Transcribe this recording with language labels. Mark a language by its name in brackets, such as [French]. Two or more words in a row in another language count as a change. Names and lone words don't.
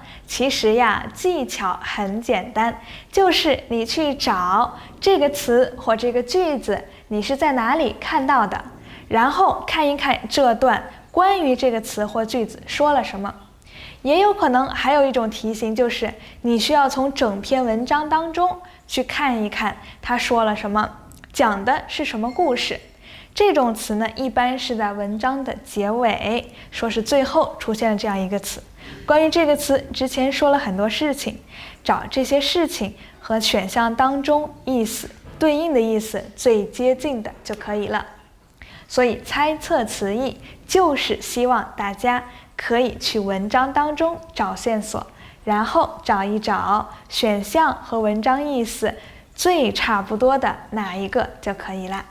[Chinese] 其實呀，技巧很簡單，就是你去找這個詞或這個句子，你是在哪裡看到的，然後看一看這段關於這個詞或句子說了什麼。也有可能還有一種題型，就是你需要從整篇文章当中去看一看他說了什麼，講的是什麼故事。這種詞呢，一般是在文章的結尾，說是最後出現了這樣一個詞。關於這個詞，之前說了很多事情，找這些事情和選項當中意思對應的意思最接近的就可以了。所以猜測詞義就是希望大家可以去文章当中找線索，然後找一找選項和文章意思最差不多的哪一個就可以了。